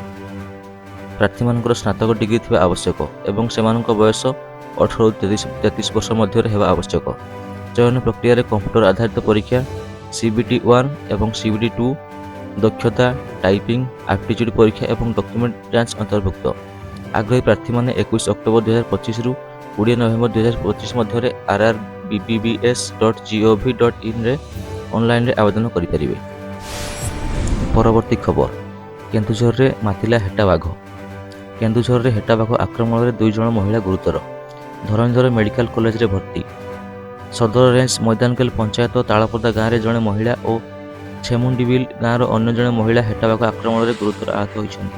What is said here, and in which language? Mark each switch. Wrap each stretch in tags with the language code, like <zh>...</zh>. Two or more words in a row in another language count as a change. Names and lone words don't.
<or>ପ୍ରାର୍ଥୀ ମାନଙ୍କର ସ୍ନାତକ ଡିଗ୍ରୀ ଥିବା ଆବଶ୍ୟକ ଏବଂ ସେମାନଙ୍କ ବୟସ 18 ରୁ 33 ବର୍ଷ ମଧ୍ୟ ହେବା ଆବଶ୍ୟକ। ଚୟନ ପ୍ରକ୍ରିୟା ରେ କମ୍ପ୍ୟୁଟର ଆଧାରିତ ପରୀକ୍ଷା CBT 1 ଏବଂ CBT 2, ଦକ୍ଷତା, ଟାଇପିଂ, ଆପ୍ଟିଚ୍ୟୁଡ୍ ପରୀକ୍ଷା ଏବଂ ଡକ୍ୟୁମେଣ୍ଟ ଯାଞ୍ଚ ଅନ୍ତର୍ଭୁକ୍ତ। ଆଗ୍ରହୀ ପ୍ରାର୍ଥୀମାନେ 21 ଅକ୍ଟୋବର 2025ରୁ 20 ନଭେମ୍ବର 2025 ମଧ୍ୟରେ rrbbs.gov.inରେ ଅନଲାଇନରେ ଆବେଦନ କରିପାରିବେ। ପରବର୍ତ୍ତୀ ଖବର, କେନ୍ଦୁଝରରେ ମାତିଲା ହେଟା ବାଘ। କେନ୍ଦୁଝରରେ ହେଟା ବାଘ ଆକ୍ରମଣରେ 2 ଜଣ ମହିଳା ଗୁରୁତର, ଧରଣୀଧର ମେଡିକାଲ କଲେଜରେ ଭର୍ତ୍ତି। ସଦର ରେଞ୍ଜ ମଇଦାନକେଲ ପଞ୍ଚାୟତ ତାଳପଦା ଗାଁରେ ଜଣେ ମହିଳା ଓ ଛେମୁଣ୍ଡିବିଲ ଗାଁର ଅନ୍ୟ ଜଣେ ମହିଳା ହେଟାବାଘ ଆକ୍ରମଣରେ ଗୁରୁତର ଆହତ ହୋଇଛନ୍ତି।</or>